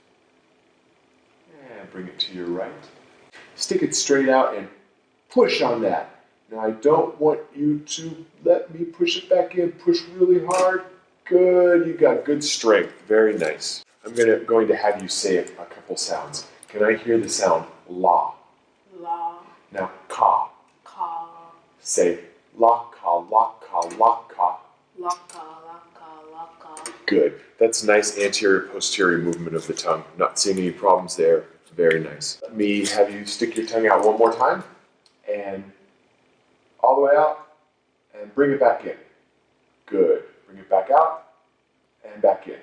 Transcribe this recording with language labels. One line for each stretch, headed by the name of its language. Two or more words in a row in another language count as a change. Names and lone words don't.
English: And bring it to your right. Stick it straight out and push on that. Now I don't want you to let me push it back in. Push really hard. Good. You got good strength. Very nice. I'm going to have you say a couple sounds. Can I hear the sound la? La. Now ka. Ka. Say la ka, la ka, la ka. Laka. Laka. Laka. Good. That's nice anterior posterior movement of the tongue. Not seeing any problems there. Very nice. Let me have you stick your tongue out one more time and all the way out and bring it back in. Good. Bring it back out and back in.